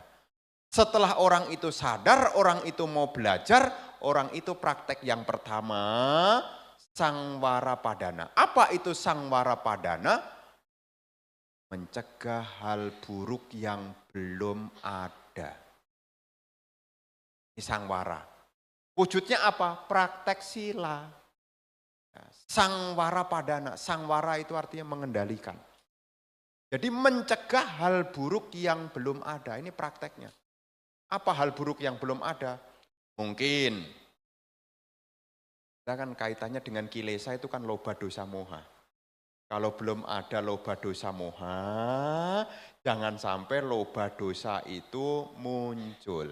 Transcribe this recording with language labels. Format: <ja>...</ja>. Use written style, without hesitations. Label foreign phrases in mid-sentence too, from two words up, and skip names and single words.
<id>Setelah orang itu sadar, orang itu mau belajar, orang itu praktek yang pertama,</id> <pi>sangwara padana.</pi> <id>Apa itu</id> <pi>sangwara padana?</pi> <id>Mencegah hal buruk yang belum ada. Ini sangwara. Wujudnya apa? Praktek sila.</id> <pi>Sangwara padana.</pi> <id>Sangwara itu artinya mengendalikan. Jadi mencegah hal buruk yang belum ada. Ini prakteknya. Apa hal buruk yang belum ada? Mungkin. Kita kan kaitannya dengan kilesa itu kan</id> <pi>loba dosa moha.</pi> <id>Kalau belum ada</id> <pi>loba dosa moha,</pi> <id>jangan sampai</id> <pi>loba dosa</pi> <id>itu muncul.</id>